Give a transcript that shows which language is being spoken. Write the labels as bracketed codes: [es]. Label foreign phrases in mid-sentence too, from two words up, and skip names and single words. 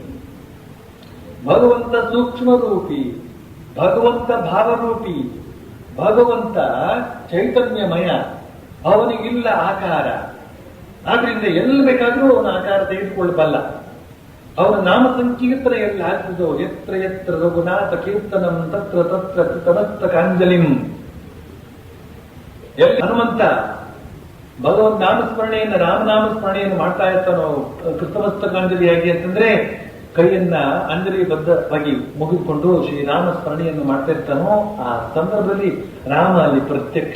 [kn] ಭಗವಂತ ಸೂಕ್ಷ್ಮ ರೂಪಿ, ಭಗವಂತ ಭಾವರೂಪಿ, ಭಗವಂತ ಚೈತನ್ಯಮಯ, ಅವನಿಗಿಲ್ಲ ಆಕಾರ. ಆದ್ರಿಂದ ಎಲ್ಲಿ ಬೇಕಾದರೂ ಅವನ ಆಕಾರ ತೆಗೆದುಕೊಳ್ಳಬಲ್ಲ. ಅವನ ನಾಮ ಸಂಕೀರ್ತನೆ ಎಲ್ಲಿ ಆಗ್ತದೋ, [sa] ಎತ್ರ ಎತ್ರ ರಘುನಾಥ ಕೀರ್ತನಂ ತತ್ರ ತತ್ರ ಕೃತಮಸ್ತಕಾಂಜಲಿಂ. [kn] ಎಲ್ಲಿ ಹನುಮಂತ ಭಗವಂತ ನಾಮಸ್ಮರಣೆಯನ್ನು, ರಾಮನಾಮಸ್ಮರಣೆಯನ್ನು ಮಾಡ್ತಾ ಇರ್ತಾನೋ ಕೃತಮಸ್ತಕಾಂಜಲಿಯಾಗಿ ಅಂತಂದ್ರೆ ಕೈಯನ್ನ ಅಂಜಲಿ ಬದ್ಧವಾಗಿ ಮುಗಿದುಕೊಂಡು ಶ್ರೀರಾಮ ಸ್ಮರಣೆಯನ್ನು ಮಾಡ್ತಾ ಇರ್ತಾನೋ ಆ ಸಂದರ್ಭದಲ್ಲಿ ರಾಮ ಅಲ್ಲಿ ಪ್ರತ್ಯಕ್ಷ.